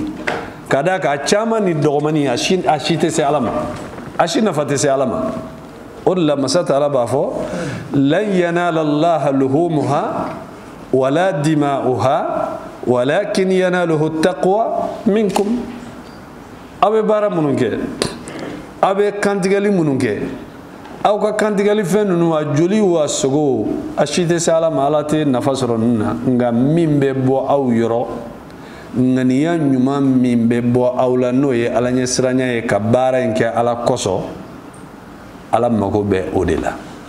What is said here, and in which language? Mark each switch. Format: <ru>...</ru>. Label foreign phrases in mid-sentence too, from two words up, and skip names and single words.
<bm>Ka d'a kan caman ni dɔgɔmani a si tɛ se Ala ma. A si nafa tɛ se Ala ma. O de la Masa Taala b'a fɔ</bm> <ar>لن ينال الله لحومها ولا دماؤها ولكن يناله التقوى منكم.</ar> <bm>Aw bɛ baara minnu kɛ, aw bɛ kantigɛli minnu kɛ, aw ka kantigɛli fɛn ninnu a joli wa sogo a si tɛ se Ala ma. Ala tɛ nafa sɔrɔ ninnu na, nka min bɛ bɔ aw yɔrɔ, ŋaniya ɲuman min bɛ bɔ aw la n'o ye Ala ɲɛsiranya ye ka baara in kɛ Ala kosɔn, Ala mago bɛ o de la.</bm>